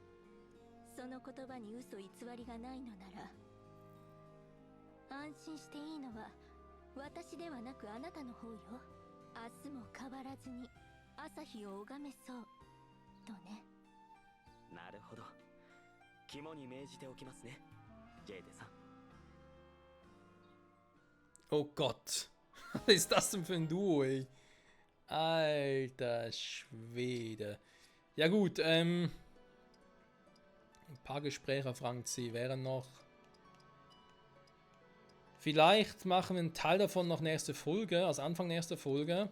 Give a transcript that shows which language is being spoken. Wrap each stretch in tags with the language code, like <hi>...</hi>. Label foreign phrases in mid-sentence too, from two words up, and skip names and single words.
<ja>その言葉に嘘偽りがないのなら安心していいのは私ではなくあなたの方よ。明日も変わらずに朝日を拝めそうとね。なるほど、肝に銘じておきますね、ジェーデさん。</ja> <de>Oh Gott. Was ist das denn für ein Duo, ey? Alter Schwede. Ja gut, ein paar Gespräche auf Rang C wären noch. Vielleicht machen wir einen Teil davon noch nächste Folge, also Anfang nächster Folge.</de>